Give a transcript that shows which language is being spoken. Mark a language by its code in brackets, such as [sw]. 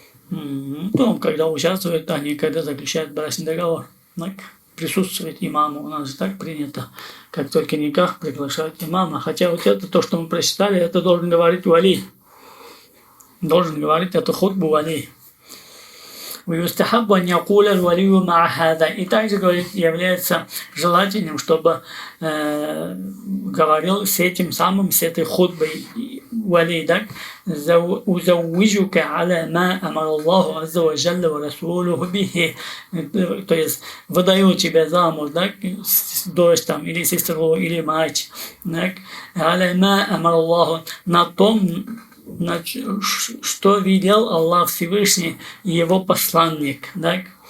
[ru] Ну, когда участвуют, они когда заключают брачный договор, так, присутствует имама, у нас же так принято, как только никак приглашают имама, хотя вот это то, что мы прочитали, это должен говорить вали, должен говорить эту хутбу вали. [ar] ويستحب أن يقول الولي مع هذا. [ru] И также, говорит, является желательным, чтобы говорил с этим самым, с этой хутбой вали, так? [ar] أزوجك على ما أمر الله عز وجل ورسوله به. [ru] То есть выдаю тебя замуж, так? Дочь там, или сестру, или мать, так? [ar] على ما أمر الله, [ru] на том, что велел Аллах Всевышний и его посланник, так?